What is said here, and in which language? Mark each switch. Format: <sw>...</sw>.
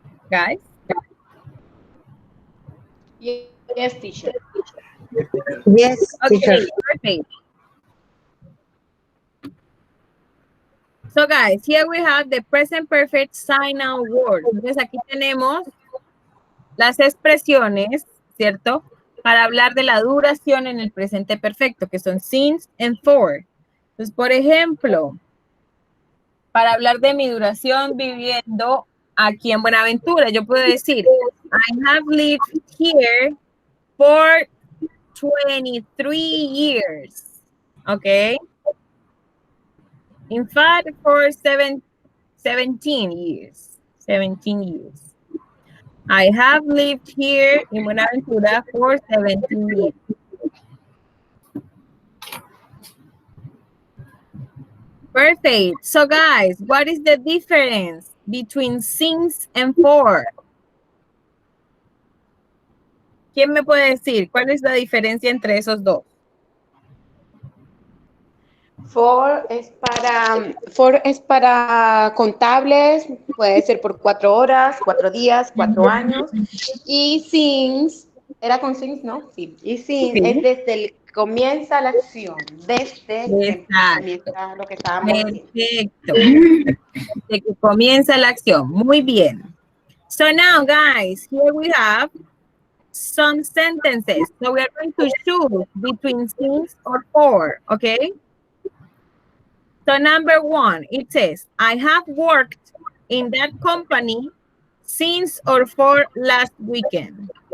<en>Guys? Yes, teacher. Yes, teacher. Yes, teacher. Okay, perfect. So guys, here we have the present perfect sign now word.</en> <es>Entonces aquí tenemos las expresiones, ¿cierto? Para hablar de la duración en el presente perfecto, que son</es> <en>since and for.</en> <es>Entonces, por ejemplo, para hablar de mi duración viviendo aquí en Buenaventura, yo puedo decir,</es> <en>I have lived here for 23 years.</en> <es>Okay? In fact, for 17 years. 17 years. I have lived here in Buenaventura for 17 years. Perfect. So guys, what is the difference between since and for. ¿Quién me puede decir cuál es la diferencia entre esos dos? For es para contables, puede ser por 4 horas, 4 días, 4 años. Y since, era con since, ¿no? Sí. Y since Sí. es desde el comienza la acción, desde que Exacto. comienza lo que estábamos haciendo. Perfecto. De que comienza la acción. Muy bien.</es> <en>So now, guys, here we have some sentences. So we are going to choose between since or for, okay? So number 1, it says, I have worked in that company since or for last weekend.</en>